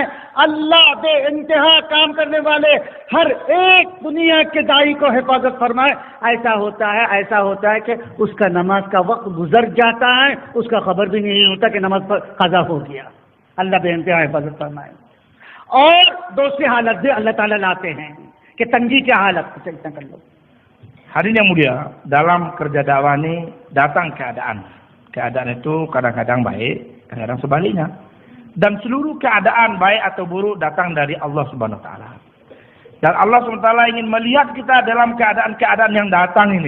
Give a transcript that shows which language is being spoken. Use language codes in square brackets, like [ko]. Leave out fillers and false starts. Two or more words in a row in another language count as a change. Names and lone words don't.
[ur] اللہ بے انتہا کام کرنے والے ہر ایک دنیا کے داعی کو حفاظت فرمائے. ایسا ہوتا ہے کہ اس کا نماز کا وقت گزر جاتا ہے، اس کا خبر بھی نہیں ہوتا کہ نماز پر قضا ہو گیا. اللہ بے انتہا حفاظت فرمائے. اور دوسری حالت بھی اللہ تعالیٰ لاتے ہیں کہ تنگی کی حالت. چلتا کر لو. [id] Hadirin yang mulia, dalam kerja dakwah ini datang keadaan. Keadaan itu kadang-kadang baik, kadang-kadang sebaliknya. Dan seluruh keadaan baik atau buruk datang dari [ar] الله سبحانه وتعالى. [id] Dan [ar] الله سبحانه وتعالى [id] ingin melihat kita dalam keadaan-keadaan yang datang ini.